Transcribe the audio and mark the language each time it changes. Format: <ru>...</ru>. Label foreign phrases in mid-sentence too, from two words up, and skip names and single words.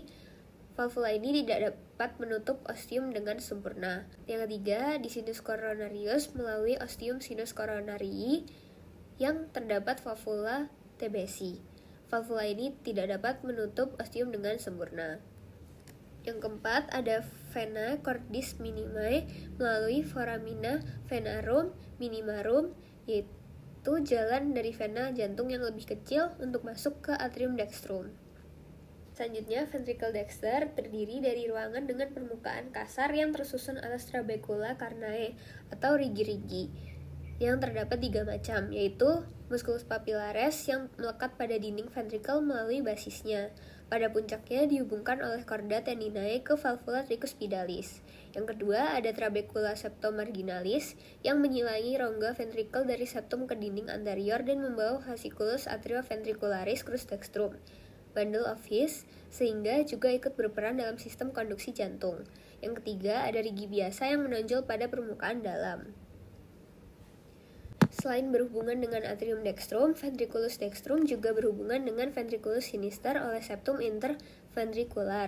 <id>Valvula ini tidak dapat menutup ostium dengan sempurna. Yang ketiga, di sinus coronarius melalui</id> <la>ostium sinus coronarii</la> <id>yang terdapat</id> <la>valvula Tebesi.</la> <id>Valvula ini tidak dapat menutup ostium dengan sempurna. Yang keempat, ada</id> <la>vena cordis minima</la> <id>melalui</id> <la>foramina venarum minimarum,</la> <id>yaitu jalan dari vena jantung yang lebih kecil untuk masuk ke</id> <la>atrium dextrum.</la> <id>Selanjutnya,</id> <la>ventricle dexter</la> <id>terdiri dari ruangan dengan permukaan kasar yang tersusun atas</id> <la>trabecula carnae</la> <id>atau rigi-rigi yang terdapat 3 macam, yaitu</id> <la>musculus papillaris</la> <id>yang melekat pada dinding ventricle melalui basisnya. Pada puncaknya dihubungkan oleh</id> <la>chorda tendinae</la> <id>ke</id> <la>valvula tricuspidalis.</la> <id>Yang kedua, ada</id> <la>trabecula septomarginalis</la> <id>yang menyilangi rongga ventricle dari septum ke dinding anterior dan membawa</id> <la>fasciculus atrioventricularis crus dextrum,</la> <en>bundle of His,</en> <id>sehingga juga ikut berperan dalam sistem konduksi jantung. Yang ketiga, ada rigi biasa yang menonjol pada permukaan dalam. Selain berhubungan dengan</id> <la>atrium dextrum, ventriculus dextrum</la> <id>juga berhubungan dengan</id> <la>ventriculus sinister</la> <id>oleh</id> <la>septum interventricular.</la>